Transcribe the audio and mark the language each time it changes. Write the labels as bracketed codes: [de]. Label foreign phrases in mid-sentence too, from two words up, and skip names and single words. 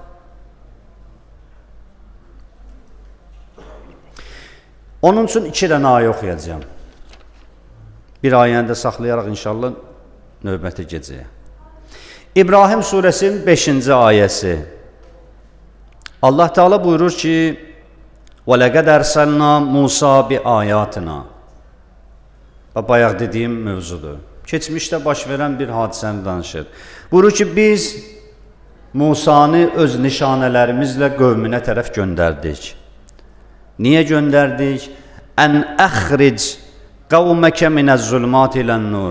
[az] Onun üçün 2 dənə ayə oxuyacağım. Bir ayəni də saxlayaraq inşallah növbəti gecəyə. İbrahim surəsinin 5-ci ayəsi. Allah Teala buyurur ki, [ar] وَلَقَدْ أَرْسَلْنَا مُوسَى بِآيَاتِنَا. [az] Bayaq dediyim mövzudur. Keçmişdə baş verən bir hadisəni danışır. Buyurur ki, biz Musanı öz nişanələrimizlə qövmünə tərəf göndərdik. Niyə göndərdik? [ar] أن أخرج قومك من الظلمات إلى النور.